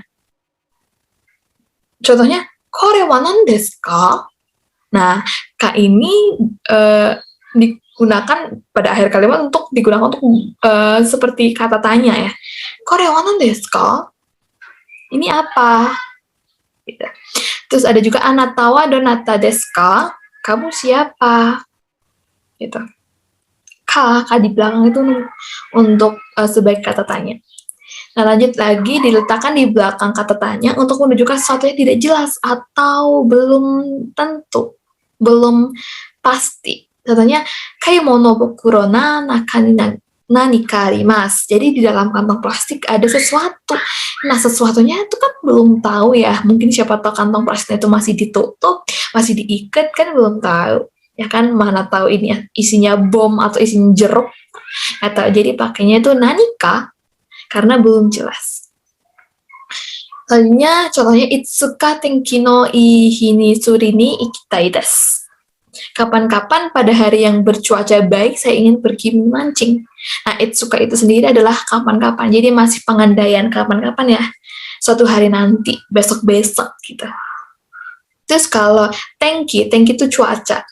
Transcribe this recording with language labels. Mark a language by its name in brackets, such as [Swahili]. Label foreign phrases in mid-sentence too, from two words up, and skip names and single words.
[Japanese] Contohnya, これは何ですか? [Indonesian] Nah, ka ini digunakan pada akhir kalimat untuk digunakan untuk seperti kata tanya ya. [Japanese] これは何ですか? [Indonesian] Ini apa? Gitu. Terus ada juga [Japanese] あなたはどなたですか? [Indonesian] Kamu siapa? Gitu. Ka di belakang itu untuk sebagai kata tanya. Nah, lanjut lagi diletakkan di belakang kata tanya untuk menunjukkan sesuatu yang tidak jelas atau belum tentu, belum pasti. Contohnya, [Japanese] 買い物袋の中に何かあります. [Indonesian] Jadi di dalam kantong plastik ada sesuatu. Nah, sesuatunya itu kan belum tahu ya. Mungkin siapa tahu kantong plastiknya itu masih ditutup, masih diikat, kan belum tahu. Ya kan, mana tahu ini isinya bom atau isinya jeruk. Atau jadi pakainya itu nanika, karena belum jelas. Selanjutnya, contohnya [Japanese] いつか天気のいい日に釣りに行きたいです. [Indonesian] Kapan-kapan pada hari yang bercuaca baik, saya ingin pergi memancing. Nah, Itsuka itu sendiri adalah kapan-kapan. Jadi masih pengandaian kapan-kapan ya. Suatu hari nanti, besok-besok gitu. Terus kalau tenki itu cuaca.